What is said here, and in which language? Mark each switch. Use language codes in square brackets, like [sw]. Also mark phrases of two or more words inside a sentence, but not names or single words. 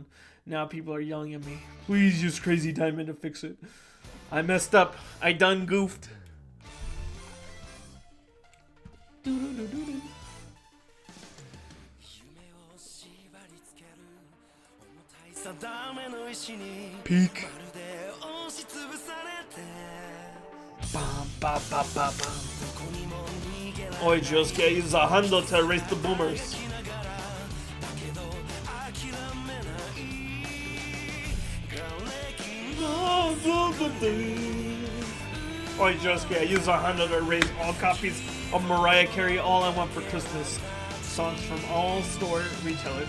[en] Now people are yelling at me. Please use Crazy Diamond to fix it. I messed up. I done goofed. Peak. Bam, ba, ba, ba, bam. Oi, Josuke, I use Zahando to erase the boomers. Oi, Josuke, I use Zahando to erase all copies of Mariah Carey All I Want for Christmas songs from all store retailers.